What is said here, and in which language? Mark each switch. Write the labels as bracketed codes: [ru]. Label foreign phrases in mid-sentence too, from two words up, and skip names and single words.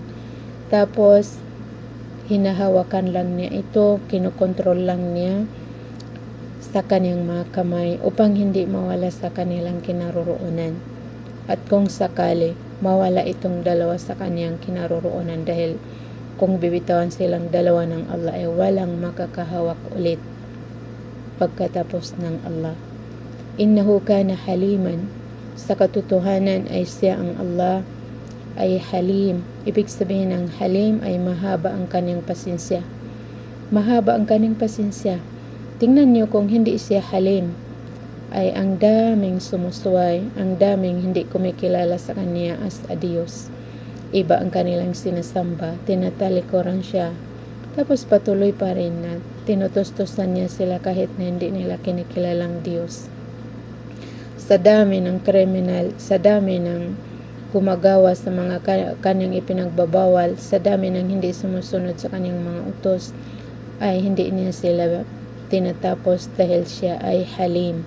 [tl] Tapos, hinahawakan lang niya ito, kinokontrol lang niya sa kanyang mga kamay upang hindi mawala sa kanilang kinaroroonan. At kung sakali, mawala itong dalawa sa kanyang kinaroroonan dahil kung bibitawan silang dalawa ng Allah ay walang makakahawak ulit pagkatapos ng Allah. [ar] إنه كان حليما. [tl] Sa katotohanan ay siya ang Allah ay halim. Ibig sabihin ng halim ay mahaba ang kanyang pasensya. Mahaba ang kanyang pasensya. Tingnan niyo kung hindi siya halim, ay ang daming sumusuway, ang daming hindi kumikilala sa kanya as a Diyos. Iba ang kanilang sinasamba, tinatalikuran siya. Tapos patuloy pa rin na tinutustusan niya sila kahit na hindi nila kinikilalang Diyos. Sa dami ng kriminal, sa dami ng gumagawa sa mga kanyang ipinagbabawal, sa dami ng hindi sumusunod sa kanyang mga utos, ay hindi niya sila tinatapos dahil siya ay halim.